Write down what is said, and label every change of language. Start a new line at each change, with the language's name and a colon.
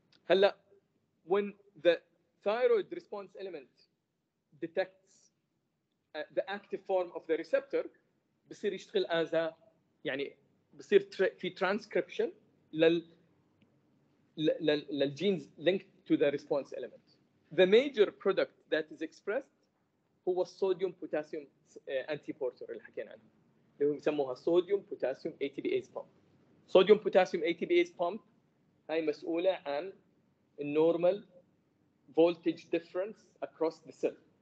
English: هلا when the thyroid response element detects the active form of the receptor
Arabic: بصير يشتغل
English: as a
Arabic: يعني بصير في
English: transcription للجينز linked to the response element. The major product that is expressed
Arabic: هو الصوديوم بوتاسيوم انتي بورتر اللي حكينا عنه اللي هو بيسموها صوديوم بوتاسيوم ATPase pump. صوديوم بوتاسيوم ATPase pump هاي مسؤولة عن النورمال
English: voltage difference across the cell.